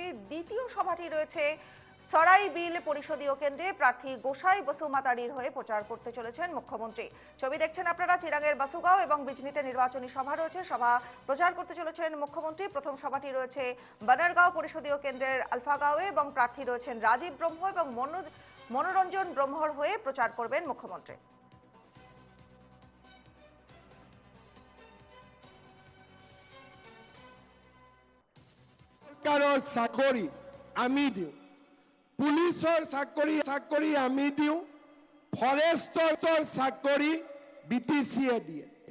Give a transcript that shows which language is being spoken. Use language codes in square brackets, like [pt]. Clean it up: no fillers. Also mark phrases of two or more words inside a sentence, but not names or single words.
[bn] দ্বিতীয় সভাটি রয়েছে সরাইবিল পরিষদীয় কেন্দ্রে প্রার্থী গোসাই বসুমাতারির হয়ে প্রচার করতে চলেছেন মুখ্যমন্ত্রী। ছবি দেখছেন আপনারা, চিরাঙের বাসুগাঁও এবং বিজনিতে নির্বাচনী সভা রয়েছে, সভা প্রচার করতে চলেছেন মুখ্যমন্ত্রী। প্রথম সভাটি রয়েছে বনেরগাঁও পরিষদীয় কেন্দ্রের আলফাগাঁওয়ে এবং প্রার্থী রয়েছেন রাজীব ব্রহ্ম এবং মনোরঞ্জন ব্রহ্মর হয়ে প্রচার করবেন মুখ্যমন্ত্রী। [as] চাকৰি আমি দিওঁ, পুলিচৰ চাকৰি আমি দিওঁ, ফৰেষ্টৰ চাকৰি BTCয়ে দিয়ে।